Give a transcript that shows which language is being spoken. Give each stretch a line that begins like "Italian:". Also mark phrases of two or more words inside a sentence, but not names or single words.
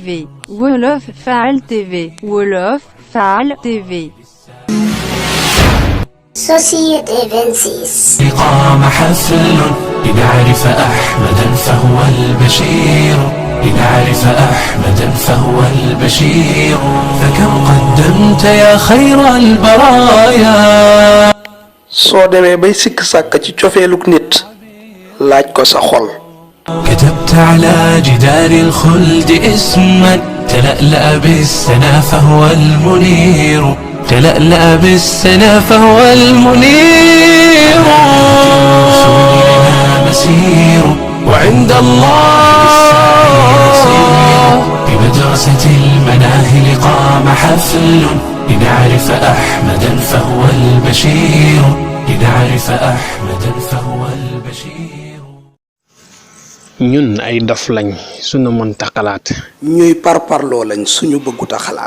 Wolof: Wolof Faal TV. Wolof Faal TV.
French: Société 26
Arabic: قام حفل لنعرف أحمدا فهو البشير لنعرف أحمدا فهو البشير فكم قدمت يا خير البرايا
Wolof: soo demee bay sikk sàkk ci cofeeluk nit laaj ko sa xol.
Arabic: كتبت على جدار الخلد اسما تلألأ بالسنا فهو المنير تلألأ بالسنا فهو المنير لنا مسير وعند الله بمدرسة المناهل قام حفل لنعرف أحمدا فهو البشير لنعرف أحمدا فهو البشير
Wolof: ñun ay dof lañ suñu mënta xalaat ñuy parparloo lañ suñu bëgguta xalaat.